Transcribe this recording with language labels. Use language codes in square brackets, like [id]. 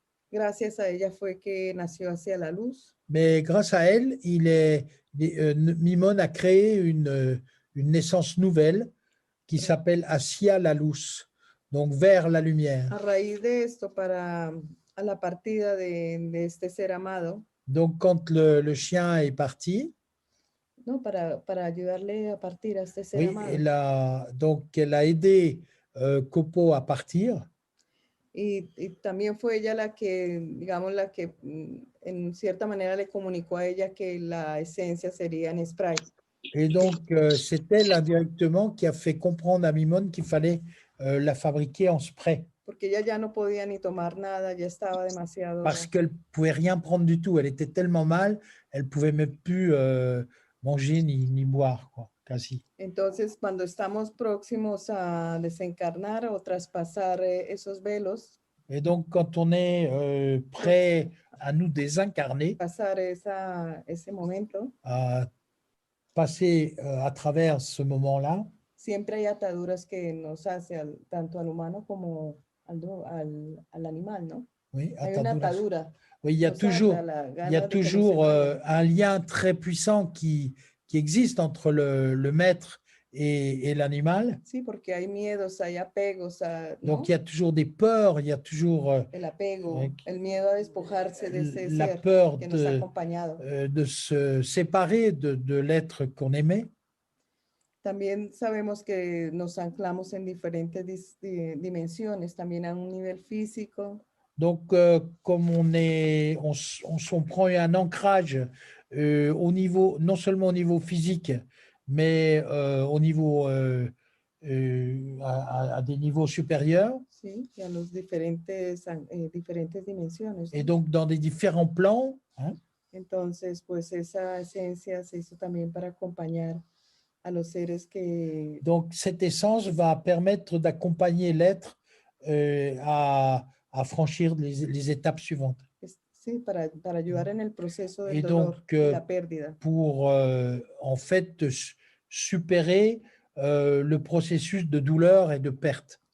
[es] Gracias a ella fue que nació Hacia la Luz. [fr] Mais grâce à elle, Mimone a créé une naissance nouvelle qui s'appelle Hacia la Luz, donc vers la lumière. [es] A raíz de esto, a la partida de este ser amado. [fr] Donc quand le chien est parti, [es] no, para ayudarle a partir a este ser amado. [fr] Elle a aidé Copo a partir. [es] Y también fue ella la que, digamos, en cierta manera le comunicó a ella que la esencia sería en spray. [fr] Et donc, c'est elle indirectement qui a fait comprendre à Mimone qu'il fallait la fabriquer en spray. [es] Porque ella ya no podía ni tomar nada, ya estaba demasiado... [fr] Parce qu'elle ne pouvait rien prendre du tout. Elle était tellement mal, elle ne pouvait même plus manger ni boire, quoi, [es] casi. Entonces, cuando estamos próximos a desencarnar o traspasar esos velos... [fr] Et donc, quand on est prêt à nous désincarner, [es] pasar ese momento, [fr] à passer à travers ce moment-là, [es] siempre hay ataduras que nos hace tanto al humano como al animal, ¿no? [fr] Oui, [es] hay una atadura. [fr] Oui, il y a toujours un lien très puissant qui existe entre le maître et l'animal. [es] Sí, porque hay miedos, hay apegos, ¿no? [fr] Donc, il y a toujours des peurs, il y a toujours [es] el apego, el miedo a despojarse de ese [fr] la [es] ser [fr] peur [es] que nos ha acompañado. [fr] de se séparer de l'être qu'on aimait. [es] También sabemos que nos anclamos en diferentes dimensiones, también a un nivel físico. [fr] Donc, comme on prend un ancrage au niveau, non seulement au niveau physique, mais au niveau à des niveaux supérieurs. [es] Sí, y a los diferentes dimensiones. [fr] Et donc, dans des différents plans. Hein? [es] Entonces, pues esa esencia se hizo también para acompañar a los seres que... [fr] Donc, cette essence va permettre d'accompagner l'être à franchir les étapes suivantes. [es] Sí, para ayudar en el proceso del [fr] et [es] dolor [fr] donc, [es] y la pérdida. [fr] Pour en fait supérer le processus de douleur et de perte.